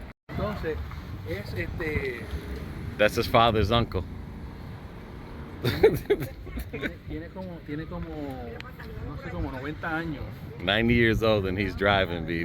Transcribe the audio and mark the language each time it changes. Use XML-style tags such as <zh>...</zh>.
<es>Entonces, es</es> <en>That's his father's uncle.</en> <es>tiene como, no sé, como 90 años.</es> <en>90 years old and he's driving, baby.</en>